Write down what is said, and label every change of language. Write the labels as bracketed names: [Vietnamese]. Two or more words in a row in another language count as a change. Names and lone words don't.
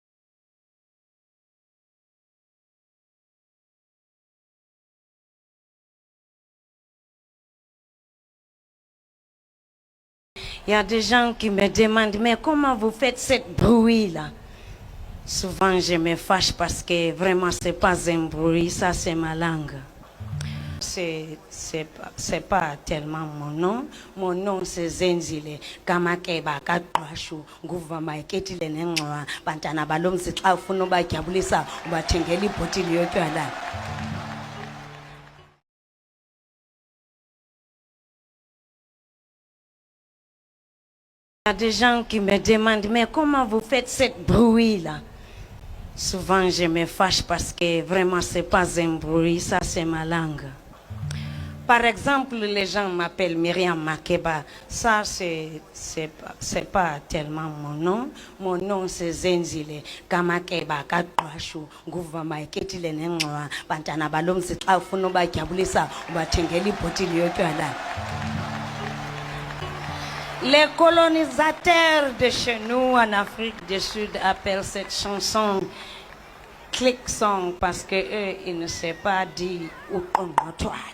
[French] Il y a des gens qui me demandent, mais comment vous faites cette bruit-là? Souvent, je me fâche parce que vraiment, c'est pas un bruit, ça, c'est ma langue. C'est pas tellement mon nom. Mon nom, c'est Zenzile. Kamakeba, Katwashu, Guvama, Ketile Nenwa, Pantana Balom, c'est Afunoba, Kabulisa, Batengeli, Potilio, Tuala. Il y a des gens qui me demandent, mais comment vous faites cette bruit-là? Souvent, je me fâche parce que vraiment, c'est pas un bruit, ça, c'est ma langue. Par exemple, les gens m'appellent Myriam Makeba. Ça, c'est pas tellement mon nom. Mon nom, c'est Zenzile. Kamakeba, Katwashu, Guvama, Ketile Nenwa, Pantana Balom, c'est Afunoba, Kabulisa, Batengeli, Potilio, Tuala. Les colonisateurs de chez nous en Afrique du Sud appellent cette chanson [English] click song [French] parce que eux, ils ne savent pas dire où on doit.